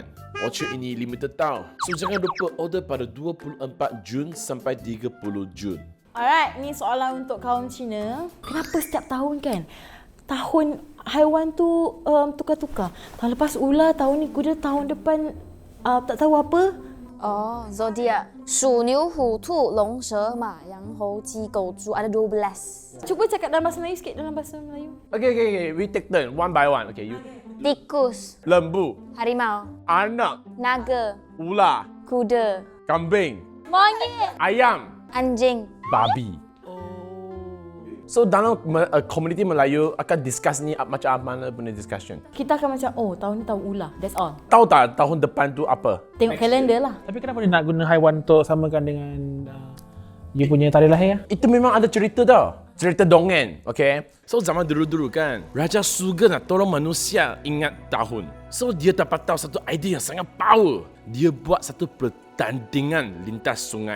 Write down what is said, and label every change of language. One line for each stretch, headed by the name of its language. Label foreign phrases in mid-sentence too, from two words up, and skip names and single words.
Malay: Voucher ini limited tau. So jangan lupa order pada 24 Jun sampai 30 Jun. Alright, ni soalan untuk kaum Cina. Kenapa setiap tahun kan? Tahun haiwan tu tukar-tukar. Tahun lepas ular, tahun ni kuda, tahun depan tak tahu apa. Oh, zodiak.
Chinese: 鼠、牛、虎、兔、龙、蛇、马、羊、猴、鸡、狗、猪.
Malay: Ada 12. Cuba cakap dalam bahasa Melayu sikit, dalam bahasa Melayu.
English: Okay. We take turn one by one. Okay, you.
Malay: Tikus, Lembu, harimau, anak, naga, ular, kuda, kambing, monyet, ayam, anjing. babi. So dalam community Melayu akan discuss ni macam mana punya discussion. Kita akan macam, tahun ni tahun ular.
English: That's all.
Malay: Tahu tak tahun depan tu apa? Tengok kalender lah. Tapi kenapa dia nak guna haiwan untuk samakan dengan you punya tarikh lahir? Itu memang ada cerita tau. Cerita dongeng, okay? So zaman dulu-dulu kan, Raja Suga nak tolong manusia ingat tahun. So dia dapat tahu satu idea yang sangat power. Dia buat satu pertandingan lintas sungai.